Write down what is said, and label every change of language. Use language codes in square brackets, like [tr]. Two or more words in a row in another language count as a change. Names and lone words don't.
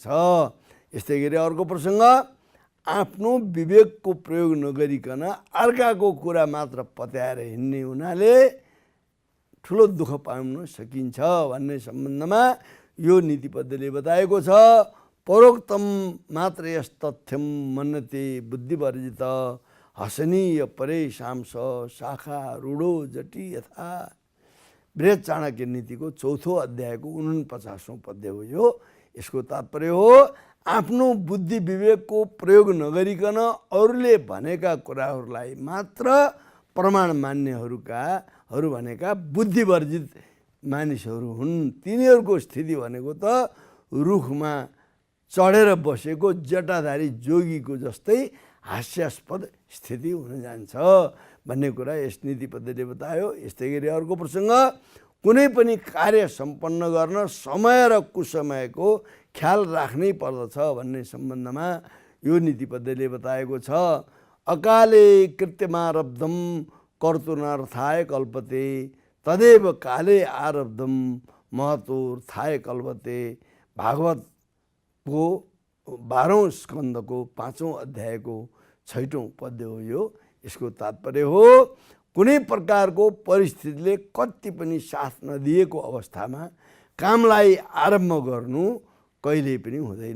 [ne] यस्तै गरी अर्को प्रसङ्ग, आफ्नो विवेकको प्रयोग नगरिकन अर्काको कुरा मात्र पत्याएर हिँड्ने हुनाले ठुलो दुःख पाउन सकिन्छ भन्ने सम्बन्धमा यो नीतिबद्धले बताएको छ। [sa] परोक्तम मात्र यस तथ्यम मन्यते बुद्धिवर्जित हसनीय परेशाम शाखा रूढो जटी यथा। [ne] बृहत् चाणक्य नीतिको चौथो अध्यायको 49औं पद्य हो यो। यसको तात्पर्य हो आफ्नो बुद्धि विवेकको प्रयोग नगरिकन अरूले भनेका कुराहरूलाई मात्र प्रमाण मान्नेहरू भनेका बुद्धिवर्जित मानिसहरू हुन्। तिनीहरूको स्थिति भनेको त रुखमा चढेर बसेको जटाधारी जोगीको जस्तै हास्यास्पद स्थिति हुन जान्छ भन्ने कुरा यस नीतिबद्धले बतायो। यस्तै गरी अर्को प्रसङ्ग, कुनै पनि कार्य सम्पन्न गर्न समय र कुसमयको ख्याल राख्नै पर्दछ भन्ने सम्बन्धमा यो नीतिबद्धले बताएको छ। [sa] अकाले कृत्यमारब्धम कर्तुनर्थाय कल्पते तदेव काले आरब्धम महतोर्थाय कल्पते। [ne] भागवतको 12औं स्कन्धको 5औं अध्यायको 6औं पद्य हो यो। यसको तात्पर्य हो कुनै प्रकारको परिस्थितिले कति पनि साथ नदिएको अवस्थामा कामलाई आरम्भ गर्नु कहिल्यै पनि हुँदैन।